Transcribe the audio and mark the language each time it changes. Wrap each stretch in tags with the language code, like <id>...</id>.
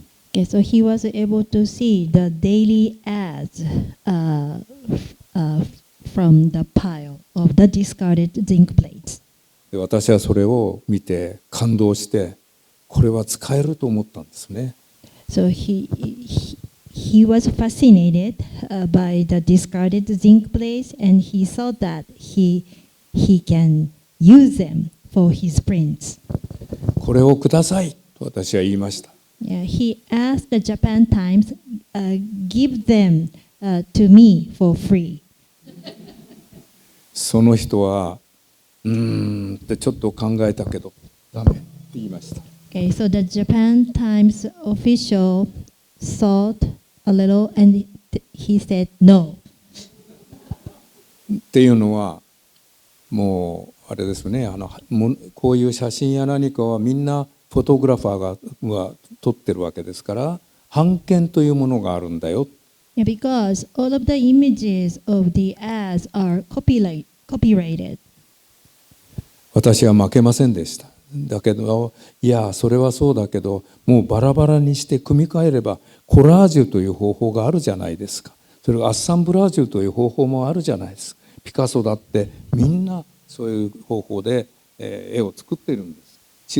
<en>Okay, so he was able to see the daily ads from the pile of the discarded zinc plates.</en> <ja>で、私はそれを見て感動して、これは使えると思ったんですね。</ja> <en>So he was fascinated by the discarded zinc plates, and he saw that he can use them for his prints.</en> <ja>これをくださいと私は言いました。</ja> <en>Yeah, he asked the Japan Times, give them to me for free.</en> <ja>その人はってちょっと考えたけどダメって言いました。</ja> <en>Okay, so the Japan Times official thought a little, and he said no.</en> <ja>っていうのはもうあれですね、こういう写真や何かはみんなフォトグラファーが撮ってるわけですから、版権というものがあるんだよ。</ja> <en>Yeah, because all of the images of the ads are copyrighted.</en> <ja>私は負けませんでした。だけど、いやそれはそうだけど、もうバラバラにして組み替えればコラージュという方法があるじゃないですか。それがアッサンブラージュという方法もあるじゃないですか。ピカソだってみんなそういう方法で絵を作っているんです。</ja>